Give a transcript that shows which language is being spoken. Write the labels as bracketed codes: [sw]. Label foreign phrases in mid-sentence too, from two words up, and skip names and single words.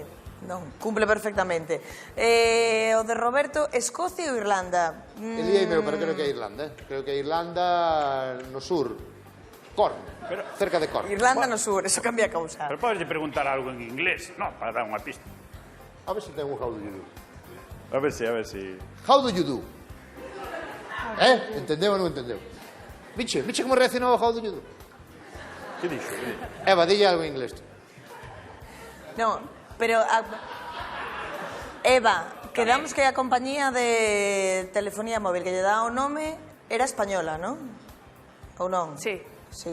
[gl] Non, cumple perfectamente. O de Roberto, Escocia ou Irlanda? Elía meu, pero creo que é Irlanda. Creo que é Irlanda no sur. [es] Corn, cerca de Corn. [gl] Irlanda no sur, eso cambia a causa. Pero podes preguntar algo en inglés, no, para dar unha pista. A ver se ten un [en] how do you do. [gl] A ver si... [en] How do you do? [gl] Entendeu ou non entendeu? Viche como reaccionou ao [en] how do you do? [gl] Que dixo? Eva, dille algo en inglés. No, pero... Eva, quedamos que a compañía de telefonía móvil que lle dá o nome era española, non? Ou non? Sí. Sí,